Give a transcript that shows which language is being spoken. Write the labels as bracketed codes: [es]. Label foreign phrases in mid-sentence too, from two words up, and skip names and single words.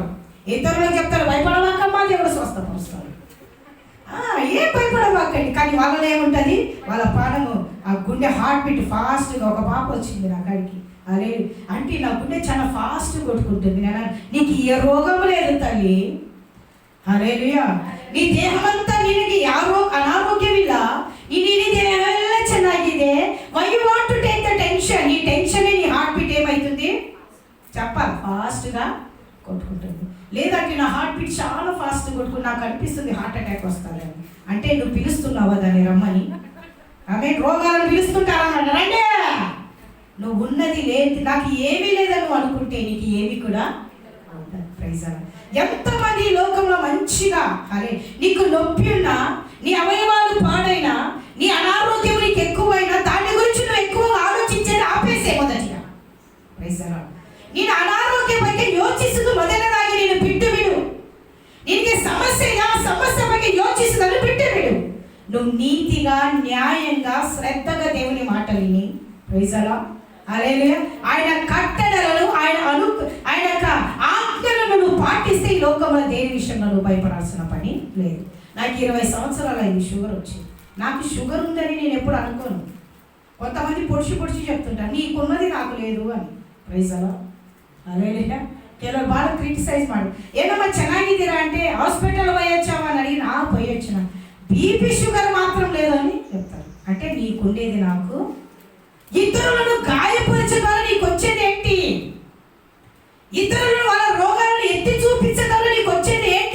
[te] ఇతరులకు చెప్తారు భయపడవాకమ్మా, దేవుడు స్వస్థపరుస్తాడు. ఏం భయపడవాకండి. కానీ వాళ్ళలో ఏముంటుంది? వాళ్ళ ప్రాణము, ఆ గుండె [en] heart beat [te] ఫాస్ట్గా. ఒక పాప వచ్చింది నా కాడికి. అరే అంటే నా గుండె చాలా ఫాస్ట్ కొట్టుకుంటుంది. నేను, నీకు ఏ రోగం లేదు తల్లి. హల్లెలూయా. [kn] నీ ದೇಹವಂತ ನಿನಗೆ ಯಾರೋ ಅನಾರೋಗ್ಯವಿಲ್ಲ, ನಿನ್ನ ದೇಹವೆಲ್ಲ ಚೆನ್ನಾಗಿದೆ. [en] Why you want to take the tension? [te] ಈ ಟೆನ್షన్ నీ [en] heart beat [te] ఏమైతుంది చెప్పాలి, ఫాస్ట్గా కొట్టుకుంటుంది. లేదంటే నా [en] heart beat [te] చాలా ఫాస్ట్ కొట్టుకుని నాకు అనిపిస్తుంది [en] heart attack [te] వస్తుందని. అంటే నువ్వు పిలుస్తున్నావా దాన్ని రమ్మని? ఆమె రోగాలను పిలుస్తుంటారన్నమాట. రండి, నువ్వు ఉన్నది లేదు, నాకు ఏమీ లేదని నువ్వు అనుకుంటే నీకు ఏమీ కూడా ఉండదు. [en] Praise the Lord. [te] ఎంతమంది లోకంలో మంచిగా, అరే నీకు నొప్పి ఉన్నా, నీ అవయవాలు పాడైనా, నీ అనారోగ్యం నీకు ఎక్కువైనా, దాని గురించి నువ్వు ఎక్కువగా ఆలోచించేది ఆపేసే మొదటిగా. [en] Praise the Lord. [kn] ನೀನು ಅನಾರೋಗ್ಯ ಬಗ್ಗೆ ಯೋಚಿಸುವುದು ಮೊದಲನೇದಾಗಿ ನೀನು ಬಿಟ್ಟು ಬಿಡು. ನಿನಗೆ ಸಮಸ್ಯೆ ಇದೆ, ಆ ಸಮಸ್ಯೆ ಬಗ್ಗೆ ಯೋಚಿಸುವುದನ್ನು ಬಿಟ್ಟು ಬಿಡು. [te] నువ్వు నీతిగా, న్యాయంగా, శ్రద్ధగా దేవుని మాటలు విని, [en] Praise the Lord, [te] హల్లెలూయా, ఆయన కట్టడలను, ఆయన యొక్క ఆజ్ఞలను నువ్వు పాటిస్తే ఈ లోకంలో దేని విషయంలో నువ్వు భయపడాల్సిన పని లేదు. నాకు 20 సంవత్సరాలు అయింది షుగర్ వచ్చి. నాకు షుగర్ ఉందని నేను ఎప్పుడు అనుకోను. కొంతమంది పొడిచి చెప్తుంటారు నీకున్నది నాకు లేదు అని. [en] Praise the Lord, హల్లెలూయా. [kn] ಕೆಲವರು ಭಾಳ ಕ್ರಿಟಿಸೈಸ್ ಮಾಡಿ, ಏನಮ್ಮ ಚೆನ್ನಾಗಿದ್ದೀರಾ [te] అంటే హాస్పిటల్ పోయొచ్చావా అని అడిగిన, పోయొచ్చిన, [en] BP sugar [te] మాత్రం లేదని చెప్తారు. అంటే నీకుండేది నాకు. ఇతరులను గాయపరచగల నీకు వచ్చేది ఏంటి? ఇతరులను వాళ్ళ రోగాలను ఎత్తి చూపించగల నీకు వచ్చేది ఏంటి?